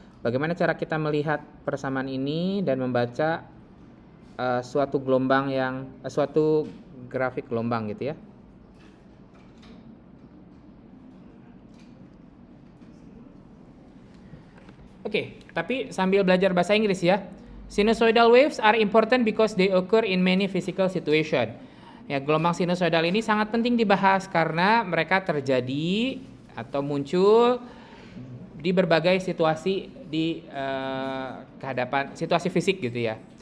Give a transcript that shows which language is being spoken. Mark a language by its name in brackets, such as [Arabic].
[Indonesian] Bagaimana cara kita melihat persamaan ini dan membaca suatu gelombang suatu grafik gelombang gitu ya. Oke, tapi sambil belajar bahasa Inggris ya. [English] Sinusoidal waves are important because they occur in many physical situation. [Indonesian] Ya, gelombang sinusoidal ini sangat penting dibahas karena mereka terjadi atau muncul di berbagai situasi di kehadapan situasi fisik gitu ya.